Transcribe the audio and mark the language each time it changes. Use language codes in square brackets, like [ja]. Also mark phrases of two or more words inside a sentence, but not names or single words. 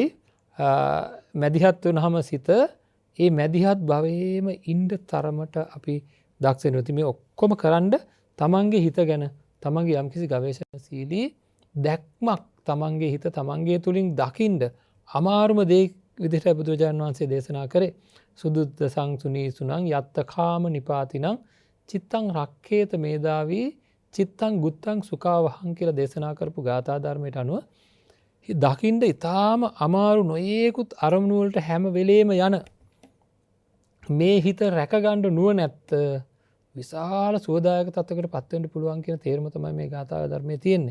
[si] මැදිහත් වුණාම සිත ඒ මැදිහත් භවයේම ඉන්න තරමට අපි දක්ෂ වෙනවා. මේ ඔක්කොම කරන්න තමන්ගේ හිත ගැන තමන්ගේ යම්කිසි ගවේෂණශීලී දැක්මක් තමන්ගේ හිත තමන්ගේ තුලින් දකින්න අමාරුම දේ විදිහට බුදුරජාණන් වහන්සේ දේශනා කරේ [pi] සුදුද්ද සංසුනී සුනං යත්ත කාම නිපාතිනං චිත්තං රක්ඛේත මේදාවී චිත්තං ගුත්තං සුඛාවහං [si] කියලා දේශනා කරපු ගාථා ධර්මයට අනුව දකින්න ඊටාම අමාරු නොයේකුත් අරමුණු වලට හැම වෙලේම යන මේ හිත රැකගන්න නුවණැත්ත විශාල සුවදායක තත්ත්වයකට පත් වෙන්න පුළුවන් කියන තේරුම තමයි මේ ගාථා ධර්මයේ තියෙන්නේ.